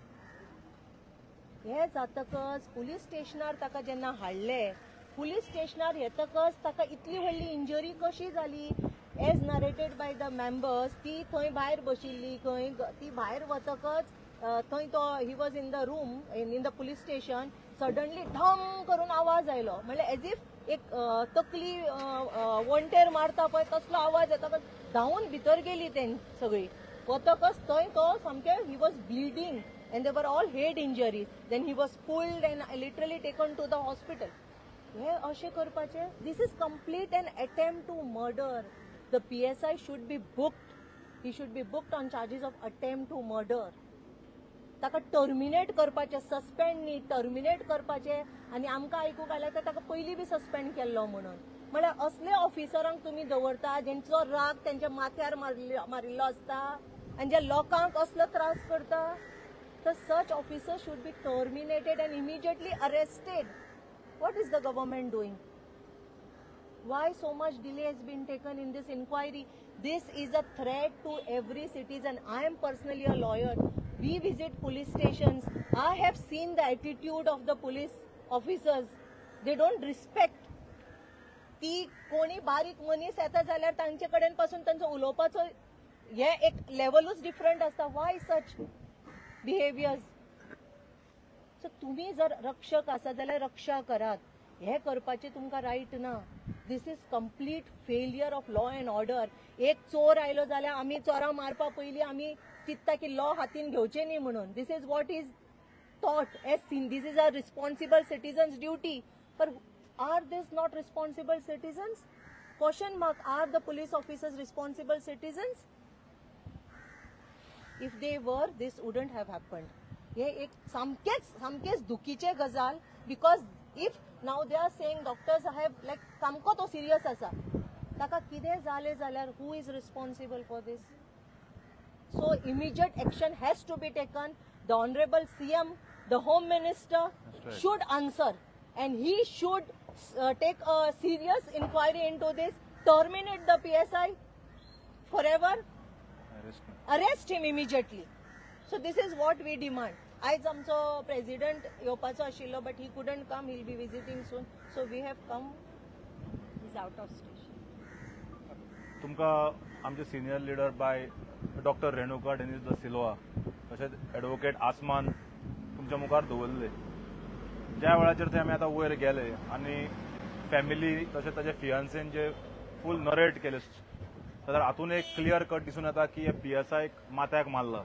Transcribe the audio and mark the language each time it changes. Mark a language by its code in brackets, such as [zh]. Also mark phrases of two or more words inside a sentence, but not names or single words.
[kok] हे जातकच पुलीस स्टेशनार ताका जेन्ना हाडले, पुलीस स्टेशनार येतकच ताका इतली व्हडली इंजरी कशी जाली, [en] as narrated by the members, [kok] ती थंय भायर बशिल्ली, ती भायर वतकच थंय तो [en] he was in the room in the police station. [kok] सडनली ढम करून आवाज आयलो, म्हणजे [en] as if [kok] एक तकली वंटेर मारता पळय तसलो आवाज येता. धांवन भितर गेली तें सगळी. वतकच थंय तो सामकें [en] he was bleeding. and they were all head injuries. Then he was pulled and literally taken to the hospital. [kok] हे अशें करपाचें? [en] This is complete an attempt to murder. The PSI should be booked. He should be booked on charges of attempt to murder. [kok] ताका टर्मिनेट करपाचें, सस्पेंड न्ही, टर्मिनेट करपाचें. आनी आमकां आयकूंक आयलें तर ताका पयलीं बी सस्पेंड केल्लो म्हणून. म्हळ्यार असले ऑफिसरांक तुमी दवरता जेंचो राग तेंच्या माथ्यार मारिल्लो आसता आनी जे लोकांक असलो त्रास करता. [en] तर such officers should be terminated and immediately arrested. What is the government doing? Why so much delay has been taken in this inquiry? This is a threat to every citizen. I am personally a lawyer. We visit police stations. I have seen the attitude of the police officers. They don't respect. [kok] ती कोणी बारीक मनीस येता जाल्यार तांचे कडेन पासून तांचो उलोवपाचो हे एक लेवलूच डिफरंट आसता. [en] Why such behaviors? [kok] सो तुम्ही जर रक्षक आसा जाल्यार रक्षा करात. हे करपाचे तुमकां रायट ना. [en] This is complete failure of law and order. [kok] एक चोर आयलो जाल्यार आमी चोरां मारपा पयलीं आमी चिंतता की लॉ हातीन घेवचें न्ही म्हणून. [en] This is what is thought as seen. This is a responsible citizen's duty. But are these not responsible citizens? Question mark. Are the police officers responsible citizens? If they were, this wouldn't have happened. [kok] हे एक सामकेच दुखीचे गजाल. [en] Because if now they are saying doctors have like [kok] सामको तो [en] serious [kok] आसा, ताका कितें जालें जाल्यार [en] who is responsible for this? So immediate action has to be taken. The Honorable CM, the Home Minister should answer, and he should take a serious inquiry into this. Terminate the PSI forever. Arrest him immediately. So this is what we demand. [kok] आज आमचो president येवपाचो आशिल्लो, [en] but he couldn't come. He'll be visiting soon. So we have come. He's out of station. [kok] तुमकां आमचे [en] senior leader [kok] बाय डॉक्टर रेणुका डेनिस द सिल्वा तशेंच एडवोकेट आसमान तुमच्या मुखार दवरले. ज्या वेळाचेर ते आमी आतां वयर गेले आनी फॅमिली तशेंच ताचे फियांसेन जे फूल नरेट केले जाल्यार हातून एक [en] clear cut [kok] दिसून येता की हे PSI माथ्याक मारला.